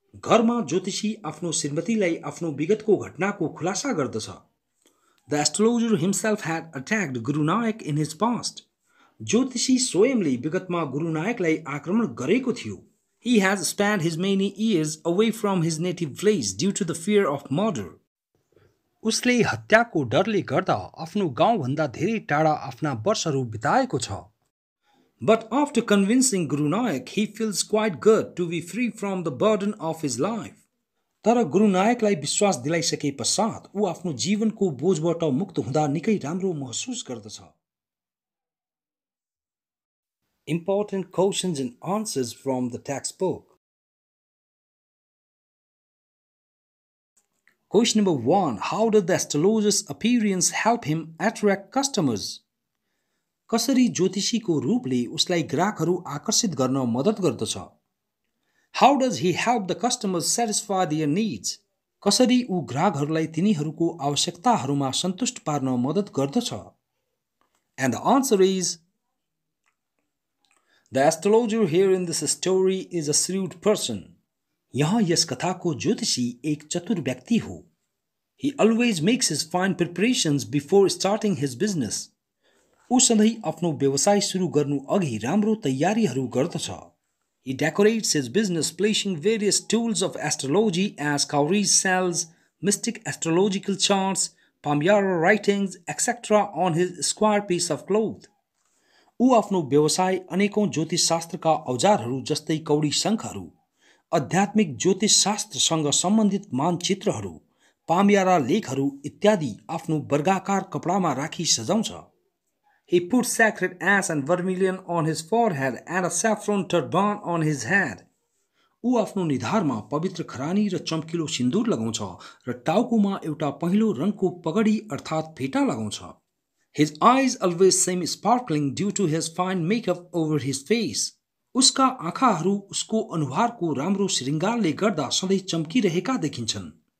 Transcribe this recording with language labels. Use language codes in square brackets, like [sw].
[ne] घरमा ज्योतिषी आफ्नो श्रीमतीलाई आफ्नो विगतको घटनाको खुलासा गर्दछ. [en] The astrologer himself had attacked Guru Nanak in his past. [ne] ज्योतिषी स्वयंले विगतमा गुरु नायकलाई आक्रमण गरेको थियो. [en] He has spent his many years away from his native place due to the fear of murder. [ne] उसले हत्याको डरले गर्दा आफ्नो गाउँभन्दा धेरै टाढा आफ्ना वर्षहरू बिताएको छ. [en] But after convincing Guru Nanak, he feels quite good to be free from the burden of his life. [ne] तर गुरु नायकलाई विश्वास दिलाइसके पश्चात ऊ आफ्नो जीवनको बोझबाट मुक्त हुँदा निकै राम्रो महसुस गर्दछ. [en] Important questions and answers from the textbook. Question number 1. How does the astrologer's appearance help him attract customers? [ne] कसरी ज्योतिषीको रूपले उसलाई ग्राहकहरू आकर्षित गर्न मद्दत गर्दछ? [en] How does he help the customers satisfy their needs? [ne] कसरी ऊ ग्राहकहरूलाई तिनीहरूको आवश्यकताहरूमा सन्तुष्ट पार्न मद्दत गर्दछ? [en] And the answer is, the astrologer here in this story is a shrewd person. [ne] यहाँ यस कथाको ज्योतिषी एक चतुर व्यक्ति हो. [en] He always makes his fine preparations before starting his business. [ne] ऊ सधैँ आफ्नो व्यवसाय सुरु गर्नु अघि राम्रो तयारीहरू गर्दछ. [en] He decorates his business placing various tools of astrology as cowries cells, mystic astrological charts, palmyra writings, etc. on his square piece of cloth. [ne] ऊ आफ्नो व्यवसाय अनेकौं ज्योतिष शास्त्रका औजारहरू जस्तै कौडी शङ्खहरू, आध्यात्मिक ज्योतिष शास्त्रसँग सम्बन्धित मानचित्रहरू, पामयारा लेखहरू इत्यादि आफ्नो वर्गाकार कपडामा राखी सजाउँछ. [en] He puts sacred ash and vermilion on his forehead and a saffron turban on his head. [ne] ऊ आफ्नो निधारमा पवित्र खरानी र चम्किलो सिन्दूर लगाउँछ र टाउकोमा एउटा पहेँलो रङको पगडी अर्थात् फेटा लगाउँछ. [en] His eyes always seem sparkling due to his fine makeup over his face. [ne] उसका आँखाहरू उसको अनुहारको राम्रो श्रृङ्गारले गर्दा सधैँ चम्किरहेका देखिन्छन्.